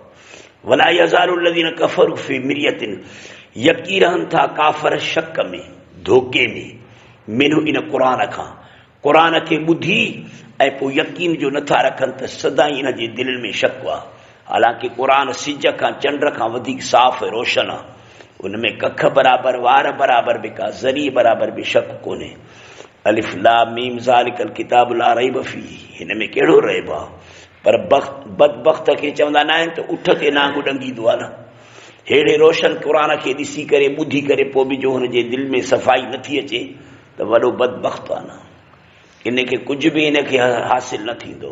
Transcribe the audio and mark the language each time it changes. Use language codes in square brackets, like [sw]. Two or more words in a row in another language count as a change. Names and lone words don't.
[ar] ولا يزال الذين كفروا في مرية, [sd] यकी रहनि था काफ़र शक में, धोखे में, मिन्हु इन क़ुरान खां, क़ुरान खे ॿुधी ऐं पोइ यकीन जो नथा रखनि त सदाईं इन जे दिलनि में शक आहे। हालांकि क़ुरान सिज खां चंड खां वधीक साफ़ ऐं रोशन आहे, उनमें कख बराबरि, वार बराबरि बि का ज़री बराबरि बि शक कोन्हे। [ar] ألف لام ميم ذلك الكتاب لا ريب فيه, [sd] हिन में कहिड़ो रैब आहे? पर बदबख्त खे चवंदा न आहिनि त उठ ते नांग ॾंगींदो आहे न। हेड़े रोशन क़ुरान खे ॾिसी करे ॿुधी करे पोइ बि जो हुनजे दिलि में सफ़ाई नथी अचे त वॾो बदबख्त आहे न, इनखे कुझु बि इनखे हासिल न थींदो।